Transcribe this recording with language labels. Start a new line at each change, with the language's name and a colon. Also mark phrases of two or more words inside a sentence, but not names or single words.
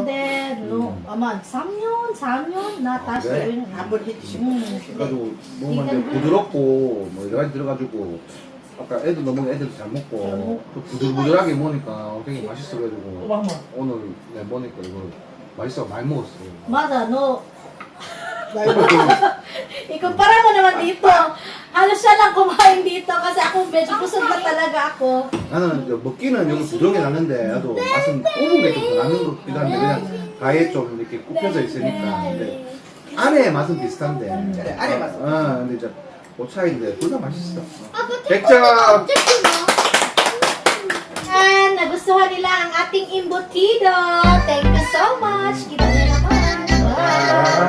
Korean: 했는데 아마 3년, 4년 나 다시 그래? 한번 해주시고. 그래가지고 뭐 이제 부드럽고 뭐 여러 가지 들어가지고 아까 애들 너무 애들 잘 먹고 또 부들부들하게 먹으니까 되게 맛있어가지고 오늘 내가 먹으니까 이거 맛있어 많이 먹었어요. 맞아,
Filipino: no. Ikumpara mo naman dito. Halos siya lang kumain dito kasi ako medyo busog na talaga ako.
Korean: 나는 이제 먹기는 여기 부드러운 게 낫는데 나도 맛은 굽은 게 좀 더 나는 것 같기도 한데 그냥 가에 좀 이렇게 굽혀져 있으니까 근데 안에 맛은 비슷한데 그래, 안에 맛은 근데 이제 그 차이인데 둘 다 맛있어. 아빠 100점!
Filipino: And nagustuhan nila ang ating embutido.
English: Thank you so much.
Filipino: Kita nyo naman. Bye!